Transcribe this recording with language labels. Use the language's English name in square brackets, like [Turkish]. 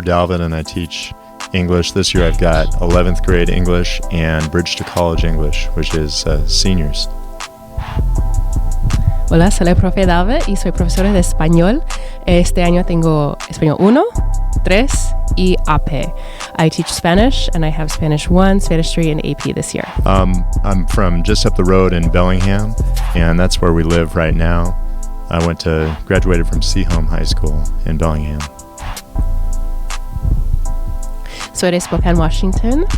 [English] Dalvit, and I teach English. This year I've got 11th grade English and Bridge to College English, which is seniors. [Spanish] Hola, soy el profe Dalvit y soy profesora de español. Este año tengo español 1, 3 y AP. [English] I teach Spanish, and I have Spanish 1, Spanish 3, and AP this year. I'm from just up the road in Bellingham, and that's where we live right now. I graduated from Seaholm High School in Bellingham. [Spanish] Soy de Spokane, Washington.